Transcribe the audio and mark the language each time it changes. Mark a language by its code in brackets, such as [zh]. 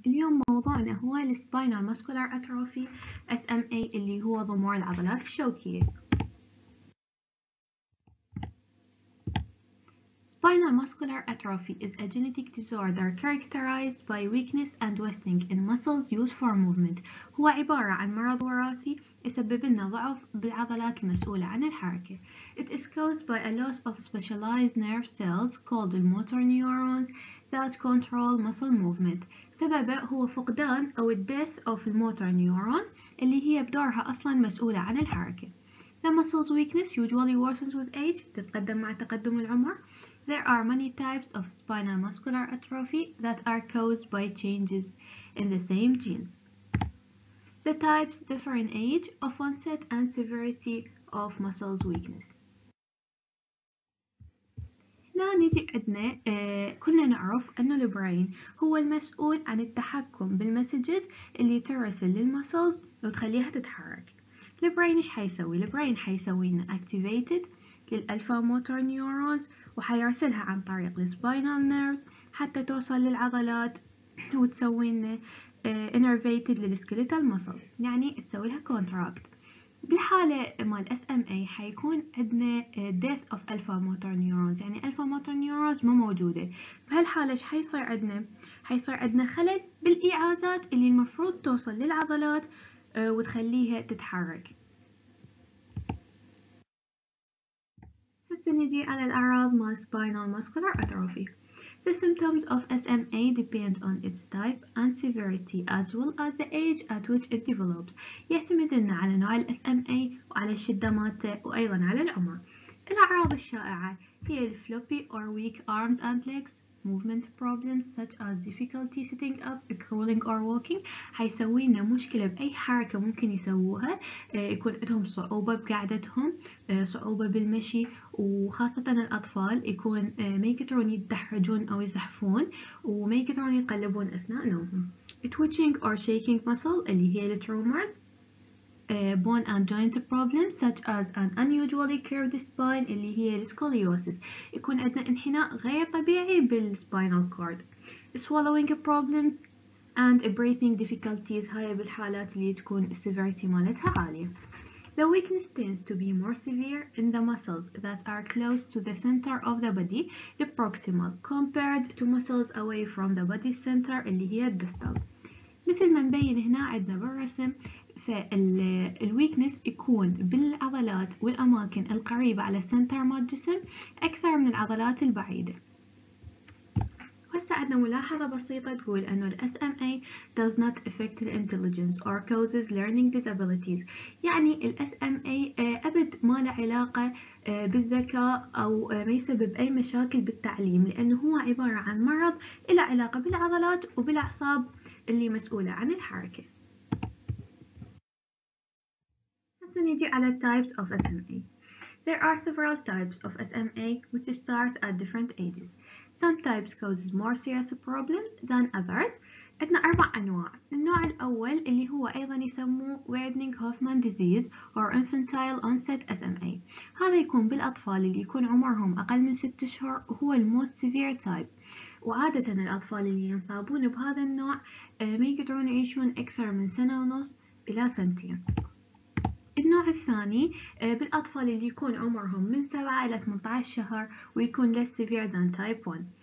[ar] اليوم موضوعنا هو Spinal Muscular Atrophy SMA اللي هو ضمور العضلات الشوكية. [en] Spinal muscular atrophy is a genetic disorder characterized by weakness and wasting in muscles used for movement. [ar] هو عبارة عن مرض وراثي يسبب لنا ضعف بالعضلات المسؤولة عن الحركة. [en] It is caused by a loss of specialized nerve cells called motor neurons that control muscle movement. [ar] سببه هو فقدان أو [en] death of motor neurons [ar] اللي هي بدورها أصلا مسؤولة عن الحركة. [en] The muscle's weakness usually worsens with age. [ar] تتقدم مع تقدم العمر. [en] There are many types of spinal muscular atrophy that are caused by changes in the same genes. The types differ in age of onset and severity of muscles weakness. [ar] هنا نيجي عندنا كلنا نعرف أنه البرين هو المسؤول عن التحكم بالمسجز اللي ترسل للمسلز وتخليها تتحرك. البرين ايش حيسوي؟ البرين حيسوي لنا activated للألفا موتور نيورونز وحيرسلها عن طريق السباينال نيرفز حتى توصل للعضلات وتسوي لنا innervated للسكيليتال مسل، يعني تسوي لها contract. بالحالة مال SMA حيكون عندنا [en] death of alpha motor neurons، [ar] يعني [en] alpha motor neurons [ar] مو موجودة. بهالحالة ايش حيصير عندنا؟ حيصير عندنا خلل بالإيعازات اللي المفروض توصل للعضلات وتخليها تتحرك. هسه نجي على الأعراض مال spinal muscular atrophy. [en] The symptoms of SMA depend on its type and severity as well as the age at which it develops. [ar] يعتمد لنا على نوع ال SMA وعلى الشدة مالته وأيضا على العمر. الأعراض الشائعة هي ال [en] floppy or weak arms and legs, movement problems such as difficulty sitting up, crawling or walking. [ar] حيسوي لنا مشكلة بأي حركة ممكن يسووها، يكون عندهم صعوبة بقعدتهم، صعوبة بالمشي، وخاصة الأطفال يكون ما يقدرون يتدحرجون أو يزحفون وما يقدرون يتقلبون أثناء نومهم. [en] twitching or shaking muscle [ar] اللي هي الترومرز. [en] bone and joint problems such as an unusually curved spine [ar] اللي هي السكوليوسيس، يكون عندنا انحناء غير طبيعي بالسباينال كورد. [en] swallowing problems and breathing difficulties، [ar] هاي بالحالات اللي تكون السيفيريتي مالتها عالية. [en] The weakness tends to be more severe in the muscles that are close to the center of the body, the proximal, compared to muscles away from the body center [ar] اللي هي الديستال. مثل ما مبين هنا عندنا بالرسم، فالويكنس يكون بالعضلات والأماكن القريبة على السنتر مال الجسم أكثر من العضلات البعيدة. هسه عندنا ملاحظة بسيطة تقول أنه ال SMA [en] does not affect the intelligence or causes learning disabilities، [ar] يعني ال SMA أبد ما له علاقة بالذكاء أو ما يسبب أي مشاكل بالتعليم، لأنه هو عبارة عن مرض له علاقة بالعضلات وبالأعصاب اللي مسؤولة عن الحركة. هسه نيجي على [en] types of SMA. There are several types of SMA which start at different ages. Some types causes more serious problems than others. [ar] عندنا 4 أنواع. النوع الأول اللي هو أيضا يسموه [en] Wiedning-Hoffmann disease or infantile onset SMA. [ar] هذا يكون بالأطفال اللي يكون عمرهم أقل من 6 أشهر وهو [en] most severe type. [ar] وعادة الأطفال اللي ينصابون بهذا النوع ما يقدرون يعيشون أكثر من 1.5 سنة إلى 2 سنين. النوع الثاني بالأطفال اللي يكون عمرهم من 7 إلى 18 شهر ويكون [en] less severe than type 1.